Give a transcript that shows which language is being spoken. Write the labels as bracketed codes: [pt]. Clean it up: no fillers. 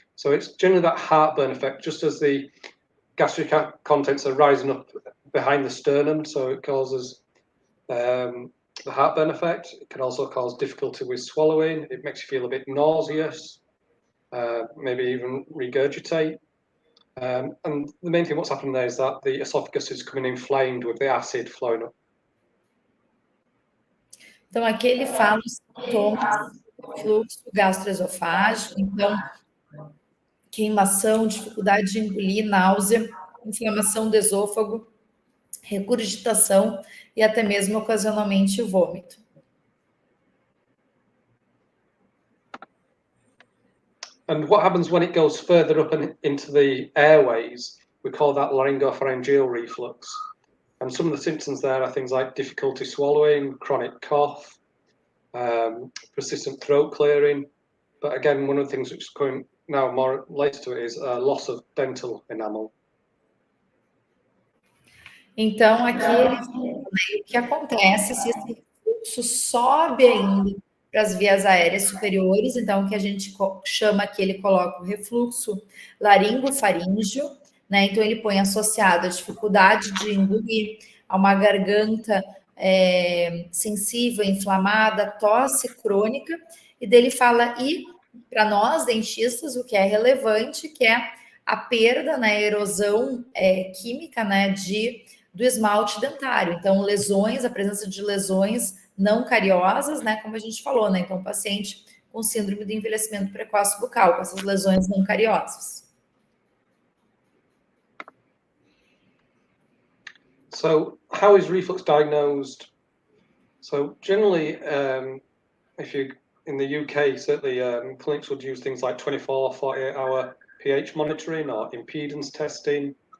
[en] So it's generally that heartburn effect, just as the gastric contents are rising up behind the sternum, so it causes the heartburn effect. It can also cause difficulty with swallowing. It makes you feel a bit nauseous, maybe even regurgitate. And the main thing what's happening there is that the esophagus is coming inflamed with the acid flowing up. [pt] Então, aqui ele fala os sintomas do fluxo gastroesofágico, então, queimação, dificuldade de engolir, náusea, inflamação do esôfago, regurgitação e até mesmo ocasionalmente vômito. [en] And what happens when it goes further up into the airways, we call that laryngopharyngeal reflux. And some of the symptoms there are things like difficulty swallowing, chronic cough, persistent throat clearing. But again, one of the things which is going now more related to it is loss of dental enamel. [pt] Então, aqui ele fala, né, o que acontece se esse refluxo sobe ainda para as vias aéreas superiores, então, o que a gente chama aqui, ele coloca o refluxo laringofaríngeo, né? Então, ele põe associado a dificuldade de engolir, a uma garganta sensível, inflamada, tosse crônica, e dele fala, e para nós, dentistas, o que é relevante, que é a perda, né, erosão química, né, do esmalte dentário. Então, lesões, a presença de lesões não cariosas, né, como a gente falou, né? Então, paciente com síndrome do envelhecimento precoce bucal, com essas lesões não cariosas. [en] So, how is reflux diagnosed? So, generally, if you in the UK, certainly clinics would use things like 24, 48-hour pH monitoring or impedance testing.